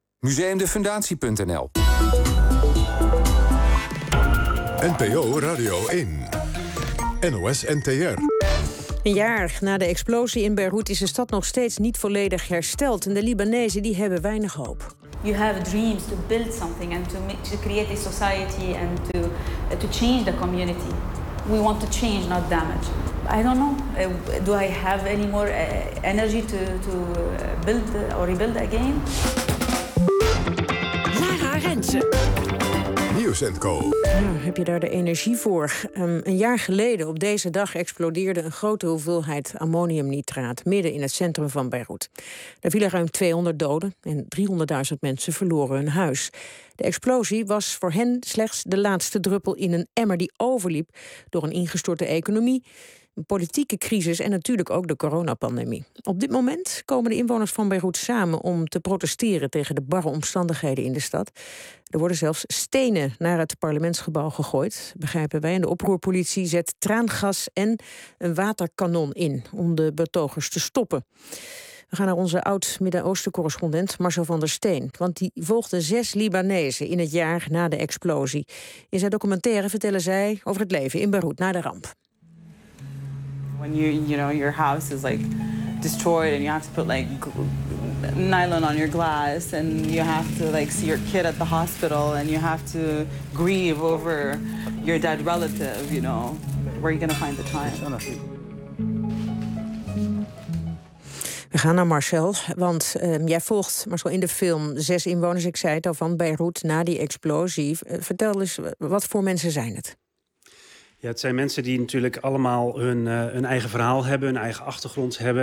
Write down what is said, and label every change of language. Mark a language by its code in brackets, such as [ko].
[nl] Museumdefundatie.nl. NPO Radio 1. NOS NTR. Een jaar na de explosie in Beirut is de stad nog steeds niet volledig hersteld en de Libanezen die hebben weinig hoop. [en] You have dreams to build something and to create a society and to change the community. We want to change, not damage. I don't know. Do I have any more energy to build or rebuild again? [nl] Lara Rensen. Nieuws & Co. Nou, heb je daar de energie voor? Een jaar geleden op deze dag explodeerde een grote hoeveelheid ammoniumnitraat midden in het centrum van Beirut. Er vielen ruim 200 doden en 300.000 mensen verloren hun huis. De explosie was voor hen slechts de laatste druppel in een emmer die overliep door een ingestorte economie, een politieke crisis en natuurlijk ook de coronapandemie. Op dit moment komen de inwoners van Beirut samen om te protesteren tegen de barre omstandigheden in de stad. Er worden zelfs stenen naar het parlementsgebouw gegooid, begrijpen wij. En de oproerpolitie zet traangas en een waterkanon in om de betogers te stoppen. We gaan naar onze oud-Midden-Oosten-correspondent Marcel van der Steen. Want die volgde 6 Libanezen in het jaar na de explosie. In zijn documentaire vertellen zij over het leven in Beirut na de ramp. [en] When you know your house is like destroyed and you have to put like nylon on your glass and you have to like see your kid at the hospital and you have to grieve over your dead relative, you know, where are you going to find the time? [nl] We gaan naar Marcel, want jij volgt Marcel in de film 6 inwoners, ik zei het al, van Beirut na die explosie. Vertel eens, wat voor mensen zijn het? Ja, het zijn mensen die natuurlijk allemaal hun eigen verhaal hebben, hun eigen achtergrond hebben.